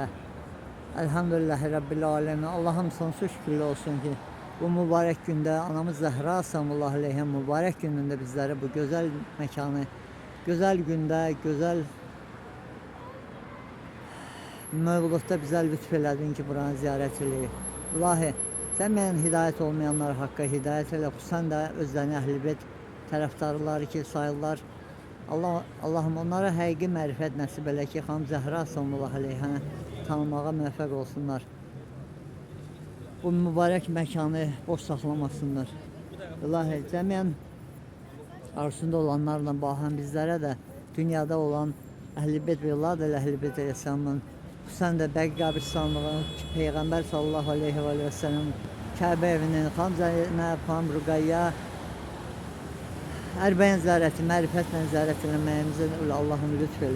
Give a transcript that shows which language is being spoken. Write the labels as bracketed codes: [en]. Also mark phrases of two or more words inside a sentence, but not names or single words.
[ar] الحمد لله رب العالمين. [tr] Allah'ım sonsuz şükürler olsun ki bu mübarek günde anamız Zehra [ar] صلى الله عليها [tr] mübarek gününde bizlere bu güzel mekanı, güzel günde, güzel mevludda bize lütfedin ki buranı ziyaret edelim. İlahi, sen benim hidayet olmayanlar hakka hidayet eyle. Sen de özlerine ehl-i beyt taraftarları ki sayırlar. [az] Allah'ım onlara həqiqi mərifət nəsib elə ki, Xanım Zəhra [ar] صلى الله عليها [az] tanımağa müvəffəq olsunlar. Bu mübarək məkanı boş saxlamasınlar. İlahi, cəmiyyən arzusunda olanlarla baxan bizlərə də dünyada olan Əhl-i Beyt və Allah da Əhl-i Beyt Aleyhisselamın xüsusən də Bəqi qəbristanlığının Peyğəmbər [ar] صلى الله عليه وسلم [az] Kəbə evinin, Xanım Zeynəb, Xanım Rüqayyə Ərbəyin ziyarəti, mərifətlə ziyarət eləməyimizə Allah'ım lütf elə.